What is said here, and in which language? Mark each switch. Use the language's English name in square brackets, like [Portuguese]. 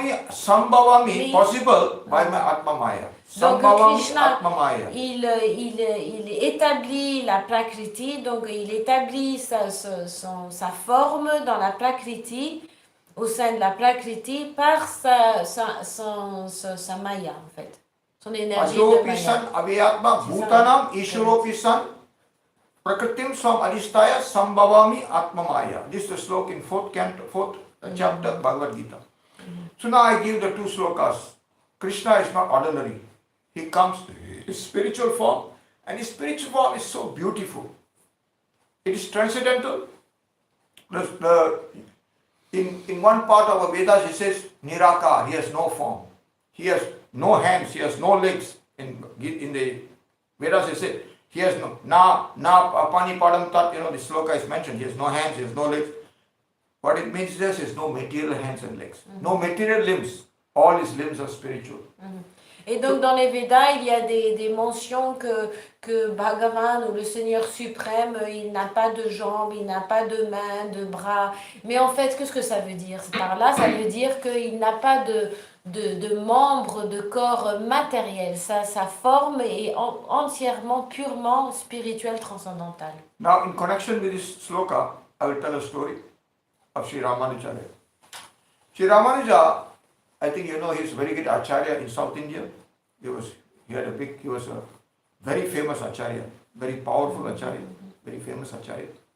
[English] Sambhavami, possible by my Atmamaya. [French] Donc Krishna, [Sanskrit] Atmamaya. [French] il établit la Prakriti, donc il établit sa forme dans la Prakriti, au sein de la Prakriti, par sa Maya en fait, son énergie de Maya. [Sanskrit] Aviyatma Bhutanam Ishwaropisan Prakritim Swam Adhistaya Sambhavami Atmamaya. [English] This is the sloka in fourth chapter Bhagavad Gita. So now I give the two slokas. Krishna is not ordinary. He comes in spiritual form, and his spiritual form is so beautiful. It is transcendental. In one part of our Vedas it says Nirakar, he has no form. He has no hands, he has no legs. In the Vedas it says he has no [Sanskrit] apani padam tat, [English] the sloka is mentioned. He has no hands, he has no legs. What it means is he has no material hands and legs, no material limbs. All his limbs are spiritual. [French] Et donc dans les Védas, il y a des mentions que Bhagavan ou le Seigneur suprême, il n'a pas de jambes, il n'a pas de mains, de bras. Mais en fait, qu'est-ce que ça veut dire? Par là, ça veut dire qu'il n'a pas de membres, de corps matériel. Sa forme est entièrement, purement spirituelle, transcendantale. [English] Now, in connection with this sloka, I will tell a story of Sri Ramanuja. Sri Ramanuja, I think you know he's a very good acharya in South India. He was a very famous acharya, very powerful acharya, very famous acharya.